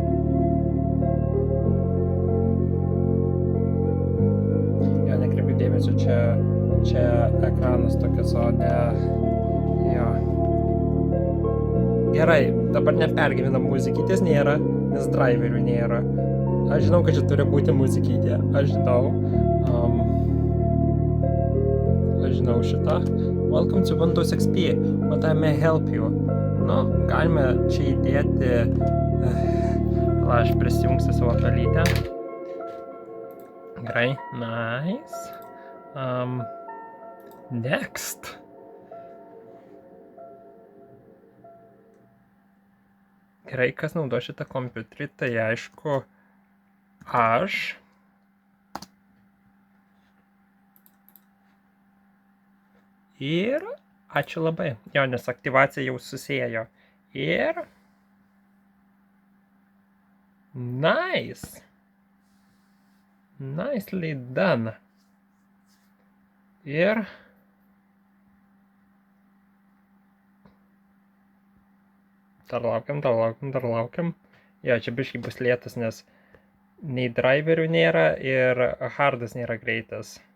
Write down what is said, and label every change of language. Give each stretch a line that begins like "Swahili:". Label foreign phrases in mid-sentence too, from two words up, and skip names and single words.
Lithuanian: Jo, nekreipiu dėmesio, čia ekranas tokias, o ne, jo. Gerai, dabar nepergyvenam, muzikytės nėra, nes driverių nėra. Aš žinau, kad čia turi būti muzikytė, aš žinau šitą.
English: Welcome to Windows XP, what I may help you.
Lithuanian: Nu, galime čia įdėti, aš prisijungsiu savo pelytę. Gerai,
English: nice. Next.
Lithuanian: Gerai, kas naudo šitą kompiuterį, tai aišku, aš. Ir ačiū labai. Jo, nes aktyvacija jau susėjo. Ir.
English: Nice. Nicely done.
Lithuanian: Ir dar laukiam. Jo, čia biškai bus lėtas, nes nei driverių nėra ir hardas nėra greitas.